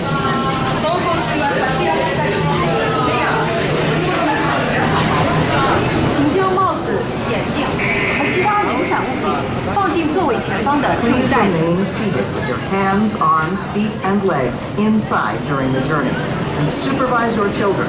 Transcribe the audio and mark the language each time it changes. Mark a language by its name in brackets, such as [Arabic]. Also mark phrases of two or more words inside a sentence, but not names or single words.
[Japanese] 走行中は立ち上がったり、目が [Chinese] 请将帽子、眼镜和其他零散物品放进座位前方 [English] Please remain seated with your hands, arms, feet, and legs inside during the journey, and supervise your children.